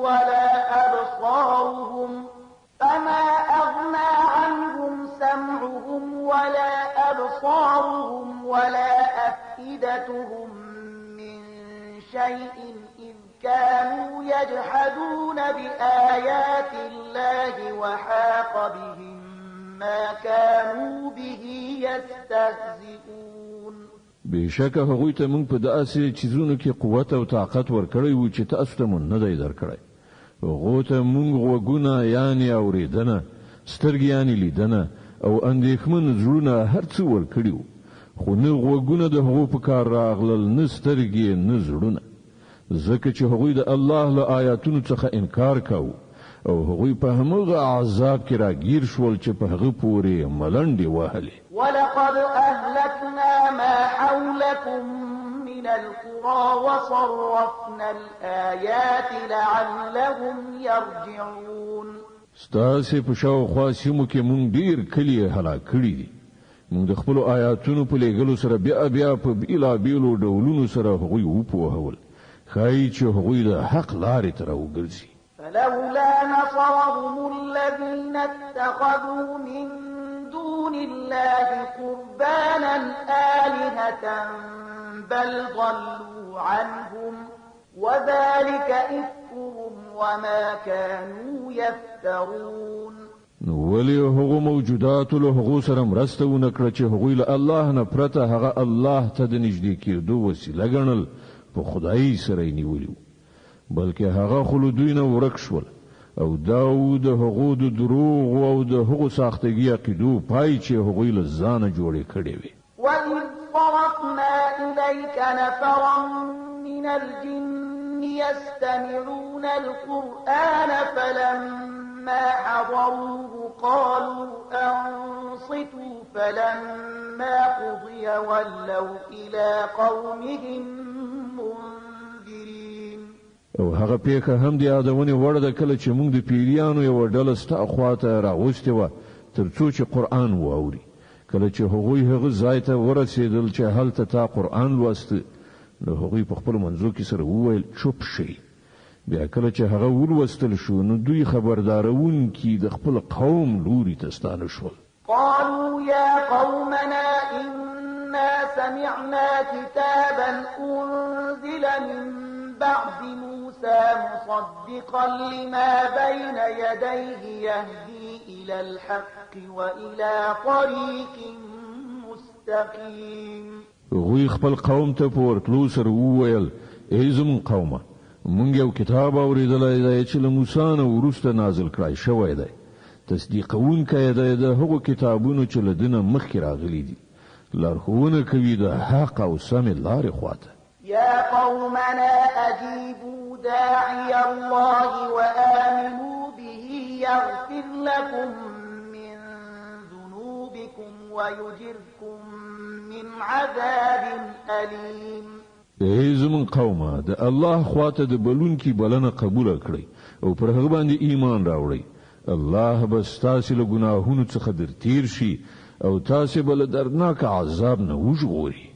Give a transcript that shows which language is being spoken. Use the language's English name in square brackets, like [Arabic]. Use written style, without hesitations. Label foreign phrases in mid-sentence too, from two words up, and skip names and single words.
[Arabic] ولا أبصارهم ولا أفئدتهم من شيء إذ كانوا يجحدون بآيات الله وحاق بهم ما كانوا به يستهزئون [Pashto] بشک هغوی ته موږ په داسې چیزونو کې قوت او طاقت ورکړی و چې تاسو ته مون نه دی درکړی هغه ته موږ وګونه یعنی اوریدنه سترګې یعنی لیدنه او اندېښمن زړونه هر څه ورکړیو خو نه وګونه د هغو په کار راغلل نه سترګې نه زړونه ځکه چې هغوی د الله له آیاتونو څخه انکار کاوه او هغوی په همغه عذاب کې راګیر شول چې په هغه پورې ملنډې وهلې [Arabic] ولقد أهلكنا ما حولكم من القرى وصرفنا الآيات لعلهم يرجعون [Pashto] ستاسې په شاوخوا سیمو کې مونږ ډیر کلي هلاک کړي دي مونږ د خپلو آیاتونو په لیږلو سره بیا په بېلابېلو ډولونو سره هغوی وپوهول ښایي چې هغوی د حق لارې ته راوګرځي [Arabic] فلولا نصرهم الذين اتخذوا من دون الله قربانا آلهة بل ضلوا عنهم وذلك إفكهم وما كانوا يفترون [Pashto] ولی هغو موجودات له هغو سره مرسته ونه کړه چې هغوی له الله نه پرته هغه الله ته د نږدې کېدو وسیله ګڼل په خدای سره یې نیولي بلکې هغه خو له دوی نه ورک شول او دا د هغو د دروغ او د هغو ساختګي عقیدو پای چې هغوی له ځانه جوړې کړې وي [Arabic] وَإِذْ صَرَفْنَا إِلَيْكَ نَفَرًا مِنَ الْجِنِّ يَسْتَمِعُونَ الْقُرْآنَ فَلَمَّا حَضَرُوهُ قَالُوا أَنصِتُوا فَلَمَّا قُضِيَ وَلَّوْا إِلَى قَوْمِهِمْ مُنذِرِينَ [Pashto] او هغه پیخه هم د یادونې وړ ده کله چې موږ د پیریانو یو ډله ستا خواته راوستې وه ترڅو چې قرآن واوري کله چې هغوی هغه ځای ته ورسېدل چې هلته تا قرآن لوسته نو هغوی په خپلو منځو کې سره وویل چوپ شئ بیا کله چې هغه ولوستل شو نو دوی خبردارونکي د خپل قوم لوري ته ستانه شول [Arabic] قالوا يا قومنا إنا سمعنا كتابا أنزل من بعد موسى مصدقا لما بين يديه يهدي إلى الحق وإلى طريق مستقيم [Pashto] هغوی خپل قوم ته په ورتلو سره وویل ای زموږ قومه موږ یو کتاب اورېدلی دی چې له موسی نه وروسته نازل کړی شوی دی تصدیقونکی دی د هغو کتابونو چې له ده نه مخکې راغلي دي لارښوونه کوي د حق او سمې لارې خواته [Arabic] يا قومنا أجيبوا داعي الله وآمنوا به يغفر لكم من ذنوبكم ويجركم من عذاب أليم [Pashto] ای زمون قومه د الله خواته د بلونکي بلنه قبول کړئ او پر هغه باندې ایمان راوړئ الله به ستاسو له ګناهونو څخه درتیر شي او تاسو به له دردناک عذاب نه وژغوري